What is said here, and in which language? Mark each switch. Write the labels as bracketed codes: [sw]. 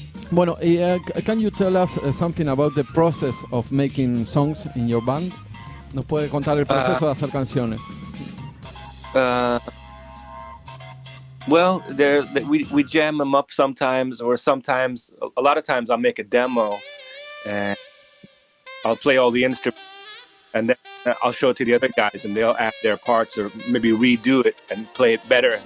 [en] Bueno, can you tell us something about the process of making songs in your band? [es] ¿Nos puede contar el proceso de hacer canciones? [en] Well, we jam them up sometimes, or sometimes, a lot of times I'll make a demo and I'll play all the instruments, and then I'll show it to the other guys and they'll add their parts or maybe redo it and play it better.